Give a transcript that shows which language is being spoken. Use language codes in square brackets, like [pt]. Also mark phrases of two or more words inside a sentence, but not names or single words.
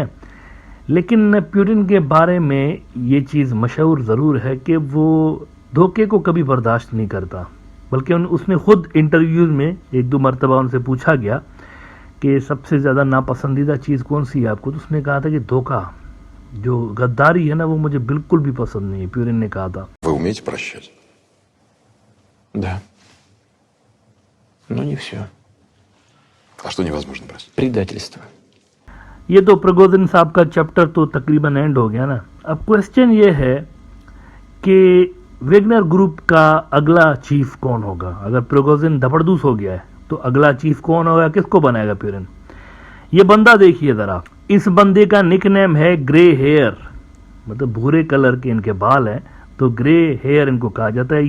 [ur] لیکن پیوٹن کے بارے میں یہ چیز مشہور ضرور ہے کہ وہ دھوکے کو کبھی برداشت نہیں کرتا، بلکہ اس نے خود انٹرویوز میں 1-2 مرتبہ ان سے پوچھا گیا کہ سب سے زیادہ ناپسندیدہ چیز کون سی ہے آپ کو، تو اس نے کہا تھا کہ دھوکہ، جو غداری ہے نا، وہ مجھے بالکل بھی پسند نہیں ہے. پیوٹن نے کہا تھا. [ru] Вы умеете прощать? Да. Но не все. А что невозможно простить? Предательство. [ur] یہ تو پروگوزن صاحب کا چیپٹر تو تقریباً اینڈ ہو گیا نا. اب کوسچن یہ ہے کہ ویگنر گروپ کا اگلا چیف کون ہوگا؟ اگر پروگوزن دھپڑدوس ہو گیا ہے تو اگلا چیف کون ہوگا؟ کس کو بنائے گا پیوٹن؟ یہ بندہ دیکھیے ذرا، اس بندے کا [en] nick name [ur] ہے [en] grey hair, [ur] مطلب بھورے کلر کے ان کے بال ہیں تو [en] grey hair [ur] ان کو کہا جاتا ہے.